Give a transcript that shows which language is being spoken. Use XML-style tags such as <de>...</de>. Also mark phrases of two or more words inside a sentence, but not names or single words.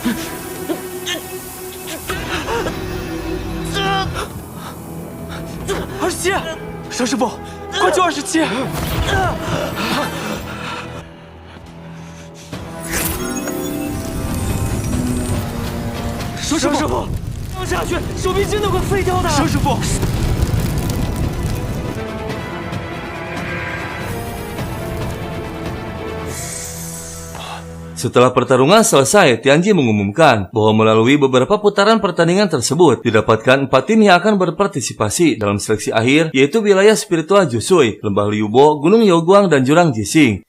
<zh>27，邵师傅，快救27！邵师傅，放下去，手臂真的会废掉的。邵师傅。</zh> <id>Setelah pertarungan selesai, Tianji mengumumkan bahwa melalui beberapa putaran pertandingan tersebut didapatkan 4 tim yang akan berpartisipasi dalam seleksi akhir, yaitu wilayah spiritual Jusui, Lembah Liubo, Gunung Youguang, dan Jurang Jixing.</id>